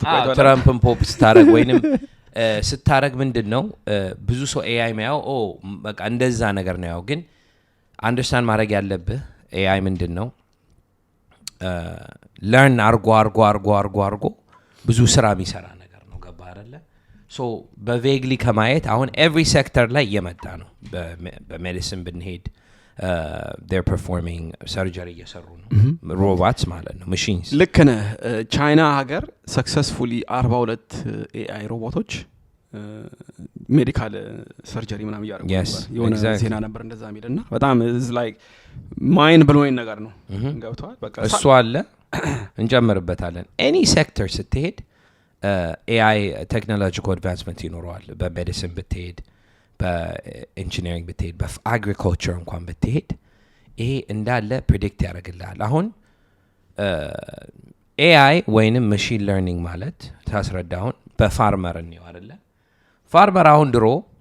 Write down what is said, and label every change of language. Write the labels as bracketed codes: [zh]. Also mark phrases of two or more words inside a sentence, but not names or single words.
[am] ትራምፕን ፖፕ ስታረግ ወይንም ስታረግ ምንድነው ብዙ ሰው AI ማያው በቃ እንደዛ ነገር ነው ያው ግን አንደርስታንድ ማድረግ ያለብህ AI ምንድነው ለርን አርጎ ብዙ ስራ የሚሰራ ነገር ነው ገባ አይደለ ሶ በቬግሊ ከማየት አሁን [en] every sector [am] ላይ እየመጣ ነው በሜዲሲን ብንሄድ [en] they're performing surgery [am] እየሰሩ ነው robots ማለት ነው machines ልክ ነህ ቻይና ሀገር [en] successfully 42 AI [am] ሮቦቶች [en] medical surgery [am] ምናምን ያደርጉ ነበር የሆነ ዜና ነበር እንደዛ የሚልና በጣም [en] is like mind blowing [am] ነገር ነው ገብቷል በቃ እሱ አለ እንጨምርበታለን [en] any sector [am] ስትሄድ [en] AI technological advancement [am] ይኖረዋል በሜዲሲን ብትሄድ በኢንጂነሪንግ ብትሄድ በአግሪካልቸር እንኳን ብትሄድ ይሄ እንዳለ ፕሬዲክት ያደርግልሃል አሁን AI ወይንም [en] machine learning [am] ማለት ታስረዳውን በፋርመር ነው አይደለ ፋርመር አሁን ድሮ